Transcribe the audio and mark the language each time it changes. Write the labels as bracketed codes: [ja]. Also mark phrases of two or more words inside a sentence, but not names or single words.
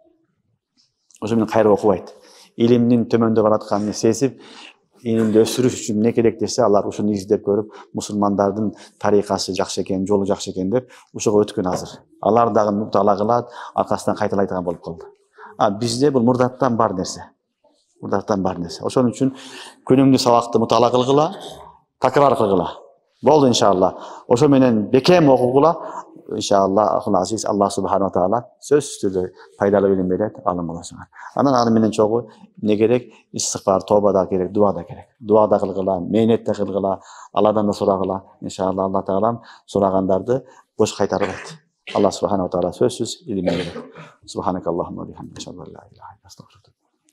[ky] Ошо менен кайра окубайт. Илимдин төмөндөп баратканын сезип, илимди өсүрүш үчүн эмне керек десе, алар ушуну издеп көрүп, мусулмандардын тарикасы жакшы экен, жолу жакшы экен деп, ушуга өткөн азыр. Алар дагы муталаа кылат, аркасынан кайталайдыган болуп калды. Бизде бул мурдаттан бар нерсе. Мурдаттан бар нерсе. Ошон үчүн күнүмдүк сабакты муталаа кылгыла, такрар кылгыла. Болду иншалла. Ошо менен бекем окугула. [ar] إن شاء الله عزيز الله سبحانه وتعالى [ky] сөзсүз пайдалуу билим берет, алым болосуңар. Анан аны менен чогуу эмне керек? Истигфар, тоба да керек, дуа да керек. Дуа да кылгыла, мээнет да кылгыла, Алладан да сурагыла. Иншалла Алла Таалам сурагандарды бош кайтарбайт. [ar] الله سبحانه وتعالى [ky] сөзсүз илим берет. [ar] سبحانك اللهم وبحمدك أشهد أن لا إله إلا أنت أستغفرك